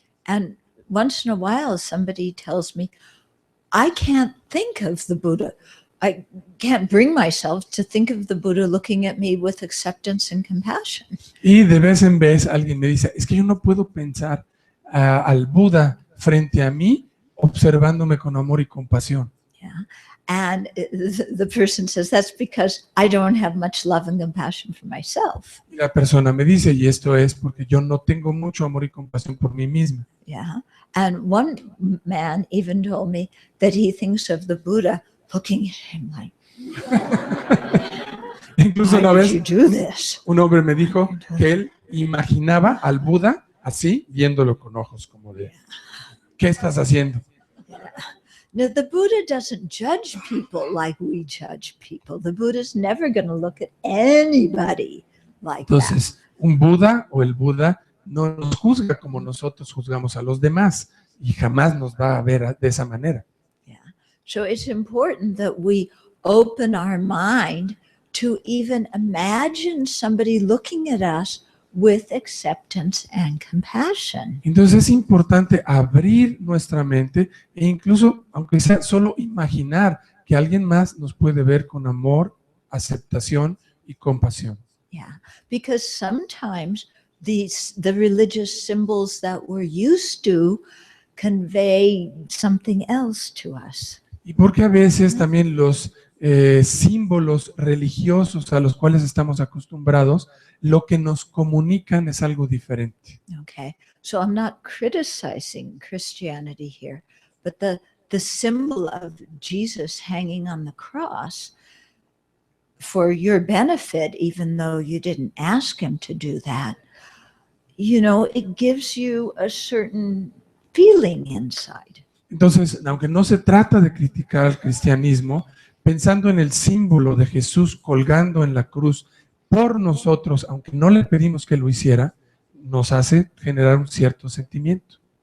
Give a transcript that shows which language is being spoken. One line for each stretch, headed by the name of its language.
English: And once in a while, somebody tells me, I can't think of the Buddha. I can't bring myself to think of the Buddha looking at me with acceptance and compassion.
Spanish: Y de vez en vez alguien me dice, es que yo no puedo pensar al Buda frente a mí observándome con amor y compasión.
English: Yeah. And the person says, that's because I don't have much love and compassion for myself.
Spanish: Y la persona me dice, y esto es porque yo no tengo mucho amor y compasión por mí misma.
English: Yeah. And one man even told me that he thinks of the Buddha looking at him like,
Spanish: Incluso una
English: why
Spanish: vez
English: did you do this?
Spanish: un hombre me dijo que él imaginaba al Buda así, viéndolo con ojos como de, ¿qué estás haciendo?
English: No, the Buddha doesn't judge people like we judge people. The Buddha's never going to look at anybody like that.
Spanish: Entonces, un Buda o el Buda no nos juzga como nosotros juzgamos a los demás y jamás nos va a ver de esa manera.
English: Yeah. So it's important that we open our mind to even imagine somebody looking at us with acceptance and compassion.
Spanish: Entonces es importante abrir nuestra mente e incluso, aunque sea solo imaginar que alguien más nos puede ver con amor, aceptación y compasión.
English: Yeah, because sometimes the religious symbols that we're used to convey something else to us.
Spanish: Y porque a veces también los símbolos religiosos a los cuales estamos acostumbrados, lo que nos comunican es algo diferente.
English: Okay, so I'm not criticizing Christianity here, but the symbol of Jesus hanging on the cross for your benefit, even though you didn't ask him to do that, it gives you a certain feeling inside.
Spanish: Entonces, aunque no se trata de criticar al cristianismo, pensando en el símbolo de Jesús colgando en la cruz por nosotros, aunque no le pedimos que lo hiciera, nos hace generar un cierto sentimiento.